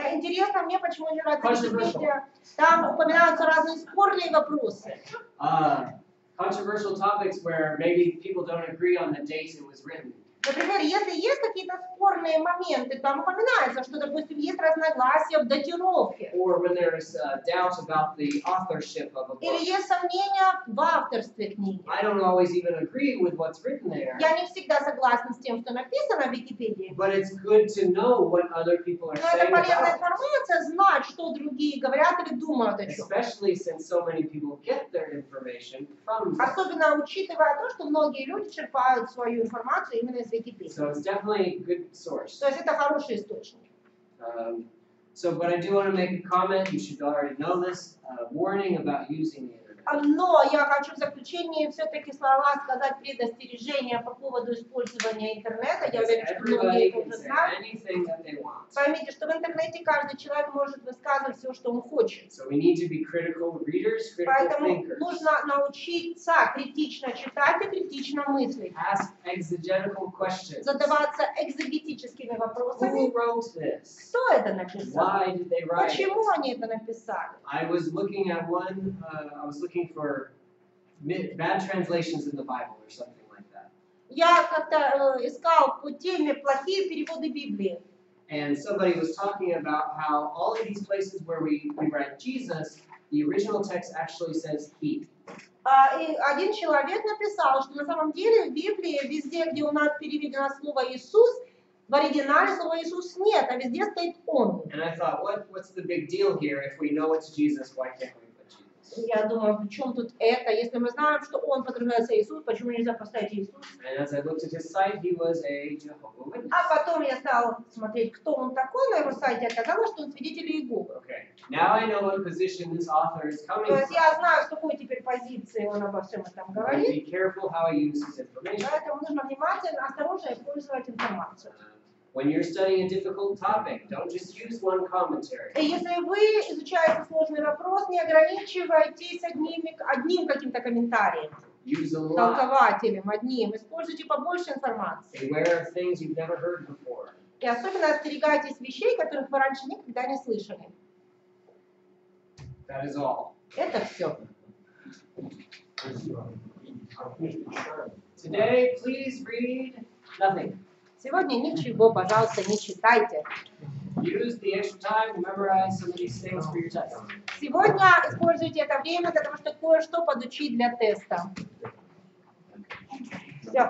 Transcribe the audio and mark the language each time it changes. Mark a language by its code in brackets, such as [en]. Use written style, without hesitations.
[ru] Интересно мне, почему не нравится Википедия. Там упоминаются разные спорные вопросы. [en] Controversial topics where maybe people don't agree on the date it was written. [ru] Например, если есть какие-то спорные моменты, там упоминается, что, допустим, есть разногласия в датировке. [en] Or when there is doubt about the authorship of a book. [ru] Или есть сомнения в авторстве книги. [en] I don't always even agree with what's written there. [ru] Я не всегда согласна с тем, что написано в Википедии. [en] But it's good to know what other people are [ru] Но это [en] saying [ru] полезная [en] about it. [ru] информация, знать, что другие говорят или думают о чем. [en] Especially since so many people get their information from them. [ru] Особенно учитывая то, что многие люди черпают свою информацию именно из Википедии. [en] So it's definitely a good source. [ru] То есть это хороший источник. [en] But I do want to make a comment. You should already know this. Warning about using the internet. [ru] Но я хочу в заключение все-таки слова сказать предостережение по поводу использования интернета. Я уверена, что многие это уже знают. Поймите, что в интернете каждый человек может высказывать все, что он хочет. [en] So we need to be critical readers, critical [ru] Поэтому [en] thinkers. [ru] нужно научиться критично читать и критично мыслить. [en] Ask exegetical questions. [ru] Задаваться экзегетическими вопросами. [en] Who wrote this? [ru] Кто это написал? [en] Why did they write it? [ru] Почему они это написали? [en] I was looking at one. I was looking for bad translations in the Bible or something like that. [ru] Я как-то искал по теме плохие переводы Библии. [en] And somebody was talking about how all of these places where we write Jesus, the original text actually says he. [ru] И один человек написал, что на самом деле в Библии везде, где у нас переведено слово Иисус, в оригинале слова Иисус нет, а везде стоит Он. [en] And I thought, what's the big deal here? If we know it's Jesus, why can't we put Jesus? [ru] Я думаю, при чем тут это? Если мы знаем, что Он подразумевается Иисус, почему нельзя поставить Иисус? [en] And as I looked at his site, he was a Jehovah's Witness. [ru] А потом я стала смотреть, кто он такой на его сайте, оказалось, что он свидетель Иеговы. [en] Okay. Now I know what position this author is coming [ru] То есть [en] from. [ru] я знаю, с какой теперь позиции он обо всем этом говорит. [en] Be careful how he uses information. [ru] Поэтому нужно внимательно, осторожно использовать информацию. [en] When you're studying a difficult topic, don't just use one commentary. [ru] И если вы изучаете сложный вопрос, не ограничивайтесь одним каким-то комментарием, [en] Use a lot. [ru] толкователем одним. Используйте побольше информации. [en] Beware of things you've never heard before. [ru] И особенно остерегайтесь вещей, которых вы раньше никогда не слышали. [en] That is all. [ru] Это все. [en] Today, please read nothing. [ru] Сегодня ничего, пожалуйста, не читайте. [en] Use the extra time to memorize some of these things for your test. [ru] Сегодня используйте это время для того, чтобы кое-что подучить для теста. Все.